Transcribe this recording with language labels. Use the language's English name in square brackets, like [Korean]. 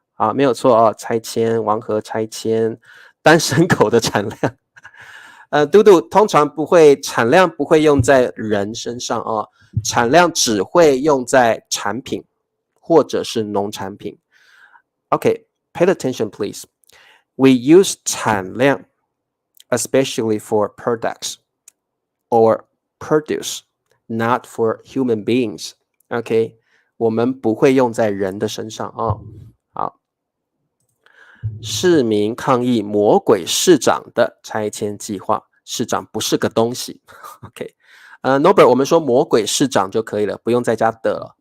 [Chinese] 啊，没有错哦，拆迁，王和拆迁，单身狗的产量。嘟嘟通常不会，产量不会用在人身上哦，产量只会用在产品或者是农产品。 [English] Okay, pay attention please. We use 产量 especially for products or produce, not for human beings. [Chinese] Okay, 我们不会用在人的身上哦。好。市民抗议魔鬼市长的拆迁计划，市长不是个东西。 OK， Norbert， 我们说魔鬼市长就可以了，不用再加的了。